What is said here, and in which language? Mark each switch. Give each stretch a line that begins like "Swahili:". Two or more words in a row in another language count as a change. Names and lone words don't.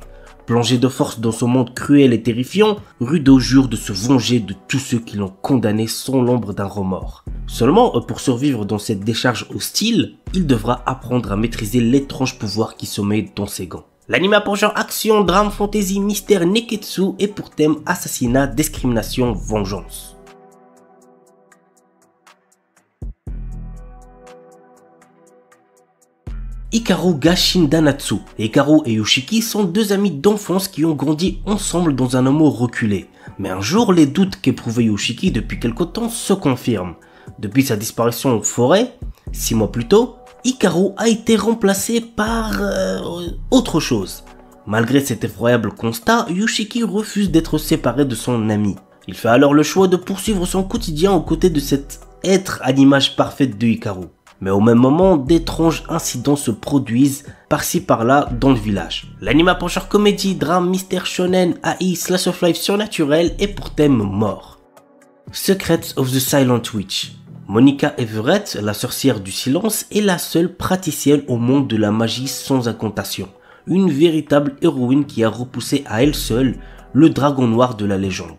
French: Plongé de force dans ce monde cruel et terrifiant, Rudo jure de se venger de tous ceux qui l'ont condamné sans l'ombre d'un remords. Seulement, pour survivre dans cette décharge hostile, il devra apprendre à maîtriser l'étrange pouvoir qui sommeille dans ses gants. L'anime Ranger Action Drame Fantasy Mystère Neketsu est pour thème assassinat, discrimination, vengeance. Hikaru ga Shindanatsu. Hikaru et Yoshiki sont 2 amis d'enfance qui ont grandi ensemble dans un amour reculé. Mais un jour, les doutes qu'éprouvait Yoshiki depuis quelque temps se confirment. Depuis sa disparition en forêt, 6 mois plus tôt, Hikaru a été remplacé par autre chose. Malgré cet effroyable constat, Yoshiki refuse d'être séparé de son ami. Il fait alors le choix de poursuivre son quotidien aux côtés de cet être à l'image parfaite de Hikaru. Mais au même moment, d'étranges incidents se produisent par-ci par-là dans le village. L'anime Ranger comédie, drame, mystère shonen, AI,
English: slash of life
French: surnaturel est pour thème mort. Secrets of the Silent Witch. Monica Everett, la sorcière du silence, est la seule praticienne au monde de la magie sans incantation. Une véritable héroïne qui a repoussé à elle seule le dragon noir de la légende.